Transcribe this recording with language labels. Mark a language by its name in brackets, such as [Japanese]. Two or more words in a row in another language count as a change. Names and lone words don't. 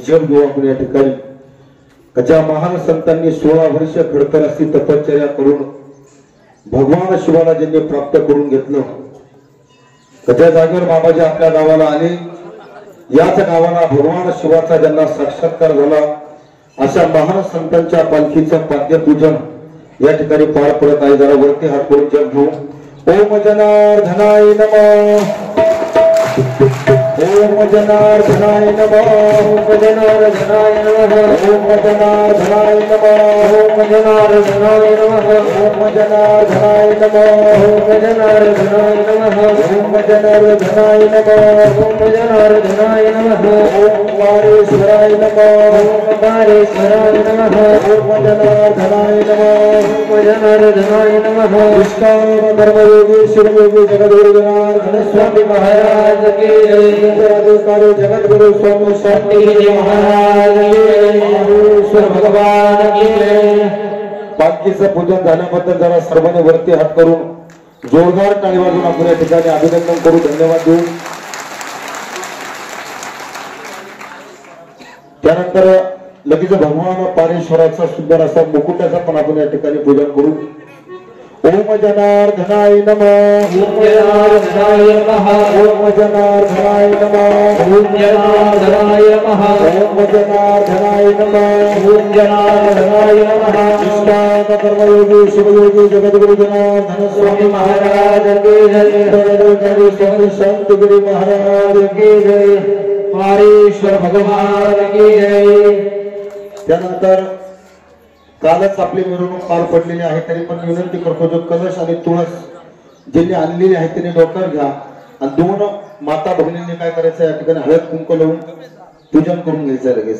[Marathi] जप घेऊ आपण या ठिकाणी ज्या महान संतांनी 16 वर्ष खडतर अशी तपश्चर्या करून भगवान शिवाला ज्यांनी प्राप्त करून घेतलं त्या जागेवर बाबाजी आपल्या गावाला आले याच गावाला भगवान शिवाचा ज्यांना साक्षात्कार झाला अशा महान संतांच्या पालखीचं पाद्यपूजन या ठिकाणी पार पडत आहे जरा वरती हात करून जप घेऊ [Sanskrit] ओम जनार्दनाय नमः ओम जनार्दनाय नमः ओम जनार्दनाय नमः ओम जनार्दनाय नमः ओम जनार्दनाय नमः ओम जनार्दनाय नमः ओम जनार्दनाय नमः ओम जनार्दनाय नमः ओम जनार्दनाय नमः ओम पारेश्वराय नमः ओम पारेश्वराय नमः ओम जनार्दनाय नमः ओम जनार्दनाय नमः निष्काम कर्मयोगी [Marathi] शिवयोगी जगद्गुरु जनार्दन स्वामी महाराज [Hindi] की जय [Marathi] उत्तराधिकारी जगद्गुरु स्वामी शांतिगिरी महाराज [Hindi] की ईश्वर भगवान की जय [Marathi] पालखीचं पूजन झाल्याबद्दल जरा सर्वांनी वरती हात करून जोरदार टाळी वाजवून आपण या ठिकाणी अभिनंदन करू धन्यवाद देऊ त्यानंतर लगेच भगवान पारेश्वराचा सुंदर असा मुकुटाचा पण आपण या ठिकाणी पूजन करू [Sanskrit] ओम जनार्दनाय नमः ओम जनार्दनाय नमः ओम जनार्दनाय नमः ओम जनार्दनाय नमः ओम जनार्दनाय नमः ओम जनार्दनाय नमः [Hindi] निष्ठान कर्मयोगी शिवयोगी जगद्गुरु जनार्दन स्वामी महाराज की जय स्वामी संतगिरी महाराज की जय पारेश्वर भगवान की जय। [Marathi] त्यानंतर कालच आपली मिरवणूक पार पडलेली आहे तरी पण विनंती करतो जो कलश आणि तुळस ज्यांनी आणलेली आहे त्यांनी डोक्यावर घ्या आणि दोन माता भगिनींनी काय करायचं या ठिकाणी हळद कुंकू लावून पूजन करून घ्यायचं लगेच।